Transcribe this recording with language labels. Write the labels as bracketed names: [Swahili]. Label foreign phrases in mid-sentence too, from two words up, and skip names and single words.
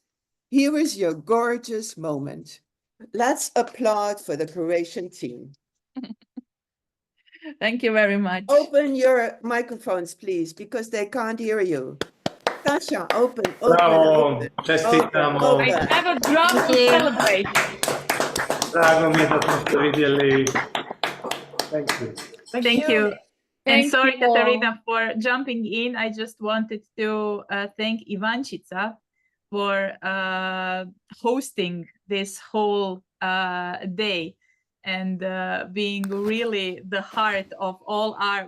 [English] Here is your gorgeous moment. Let's applaud for the Croatian team. Thank you very much. Open your microphones, please, because they can't hear you. Sasha, open. [Croatian] Bravo, čestitamo. [English] I have a drum to celebrate. [Croatian] Drago mi je da smo se vidjeli. [English] Thank you. Thank you. And Thank sorry, you all. Katarina, for jumping in. I just wanted to thank Ivančica for hosting this whole day and being really the heart of all our.